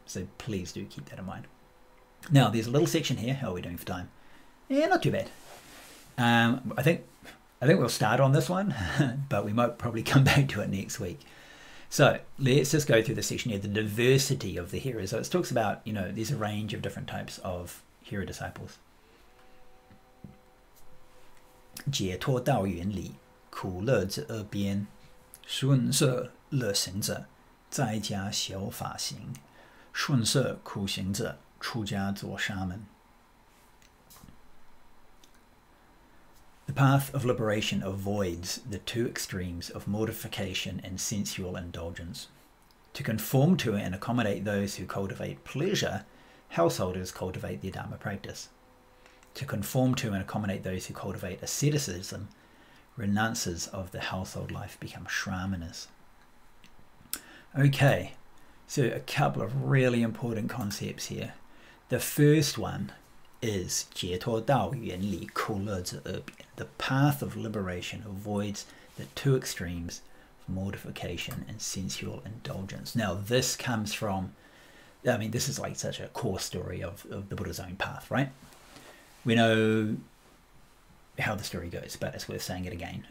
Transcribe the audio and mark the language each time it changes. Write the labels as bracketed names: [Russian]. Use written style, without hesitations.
[English] So please do keep that in mind. Now, there's a little section here. How are we doing for time? Yeah, not too bad. I think we'll start on this one, but we might probably come back to it next week. So let's just go through the section here, the diversity of the hearers. So it talks about, there's a range of different types of hearer disciples. [Chinese] 解脱道原理，苦乐之二边，顺摄乐行者，在家修法行；顺摄苦行者，出家做沙门。 [English] The path of liberation avoids the two extremes of mortification and sensual indulgence. To conform to and accommodate those who cultivate pleasure, householders cultivate their Dharma practice. To conform to and accommodate those who cultivate asceticism, renouncers of the household life become Shramas. Okay, so a couple of really important concepts here. The first one is [Chinese] 解脱道原理，苦乐之二边. [English] The path of liberation avoids the two extremes of mortification and sensual indulgence. Now, this comes from, this is like such a core story of the Buddha's own path, right? We know how the story goes, but it's worth saying it again.